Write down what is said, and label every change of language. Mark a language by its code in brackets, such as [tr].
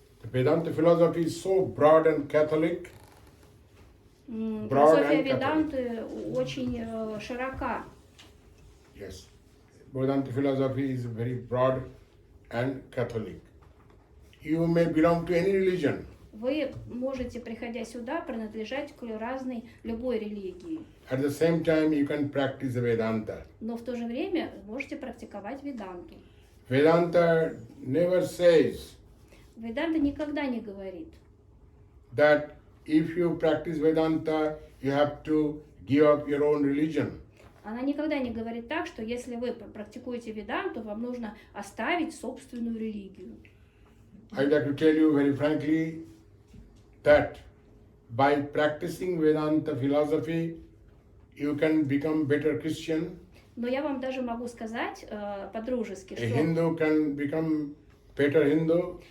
[en] The Vedanta philosophy is so broad and Catholic. [ru] Философия Веданты очень широка. [en] Yes, Vedanta philosophy is very broad and Catholic. You may belong to any religion. [ru] Вы можете, приходя сюда, принадлежать к любой религии. [en] At the same time, you can practice Vedanta. [ru] Но в то же время можете практиковать Веданту. [en] Vedanta never says [ru] Веданта никогда не говорит, [en] that if you practice Vedanta, you have to give up your own religion. [ru] Она никогда не говорит так, что если вы практикуете Веданту, вам нужно оставить собственную религию. [en] I'd like to tell you very frankly that by practicing Vedanta philosophy, you can become better Christian. [ru] Но я вам даже могу сказать по-дружески, [en] A Hindu can become better Hindu.